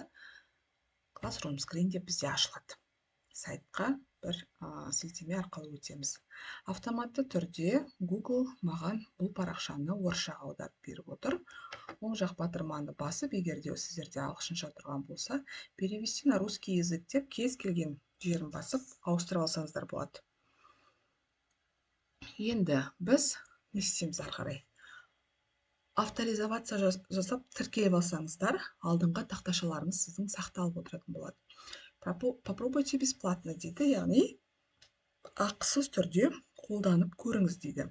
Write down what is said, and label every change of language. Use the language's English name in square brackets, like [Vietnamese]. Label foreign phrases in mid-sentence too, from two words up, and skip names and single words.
[Kazakh] Classroom Screen деп бізде ашылады. Сайтқа бір сілтеме арқылы өтеміз. Автоматты түрде Google маған бұл парақшаны орысшаға аударып беріп отыр. Оң жақ батырманы басып, егер де сіздерде ағылшынша тұрған болса, [Russian] перевести на русский язык [Kazakh] деп кез келген жерін басып ауыстырып алсаңыздар болады. Енді біз не істейміз ары қарай? Авторизация жасап тіркеліп алсаңыздар, алдыңғы тақташаларыңыз сіздің сақталып отыратын болады. [Russian] Попробуйте бесплатно [Kazakh] дейді, яғни ақысыз түрде қолданып көріңіз дейді.